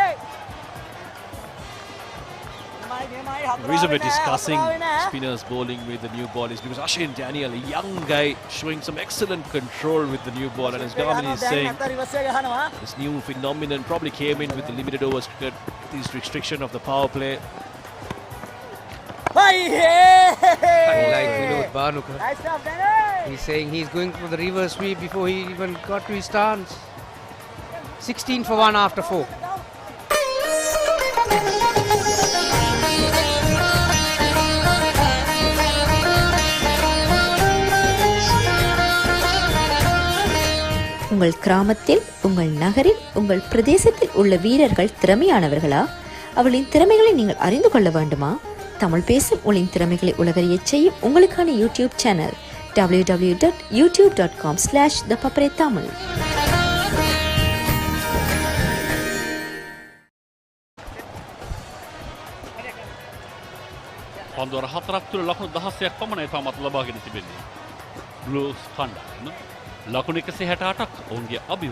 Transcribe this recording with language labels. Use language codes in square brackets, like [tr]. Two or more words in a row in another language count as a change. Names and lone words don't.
[en] The reason we're discussing spinners bowling with the new ball is because Ashane Daniel, a young guy, showing some excellent control with the new ball, and as Gamini is saying, this new phenomenon probably came in with the limited overs cricket, this restriction of the power play. Unlike Vinod Bhanuka, he's saying he's going for the reverse sweep before he even got to his stance. 16 for 1 after 4. [ta] உங்கள் கிராமத்தில், உங்கள் நகரில், உங்கள் பிரதேசத்தில் உள்ள வீரர்கள் திறமையானவர்களா? அவளின் திறமைகளை நீங்கள் அறிந்து கொள்ள வேண்டுமா? தமிழ் பேசும் உங்களின் திறமைகளை உலகறியச் செய்யும் உங்களுக்கான யூடியூப் சேனல் www.youtube.com/thepapare-tamil. [si] පන්දුවර 4ක් තුල ලකුණු 16ක් පමණයි තාමත් ලබාගෙන තිබෙන්නේ. බ්ලූස් කණ්ඩායම ලකුණු 168ක් ඔවුන්ගේ අභියෝගය.